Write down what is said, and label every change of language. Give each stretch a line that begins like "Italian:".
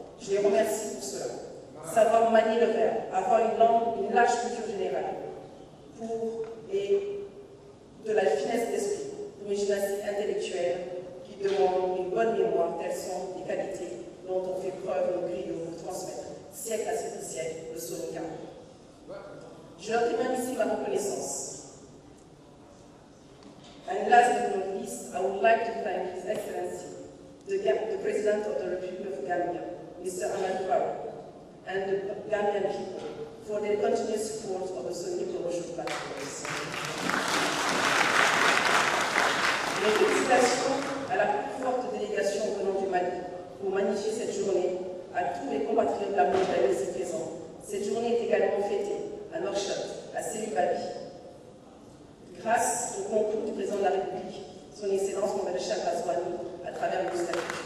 French: Je les remercie pour cela. Savoir manier le verbe, avoir une langue, une large culture générale, et de la finesse d'esprit, pour une gymnastique intellectuelle qui demande une bonne mémoire, telles sont les qualités dont on fait preuve nos griots pour transmettre, siècle à siècle, le soninké. Je leur témoigne ici ma reconnaissance.
English: And last but not least, I would like to thank His Excellency, the President of the Republic of Gambia, Mr. Ahmed Farrow, and the Gambian people for their continuous support of the Sunni Promotion Platforms.
French: Mes félicitations à la plus forte délégation venant du Mali pour magnifier cette journée, à tous mes compatriotes de la montagne ici présents. Cette journée est également fêtée à Nouakchott, à Sélubabi, grâce au concours du président de la République, son Excellence Mohamed Cham Azouani, à travers le statut.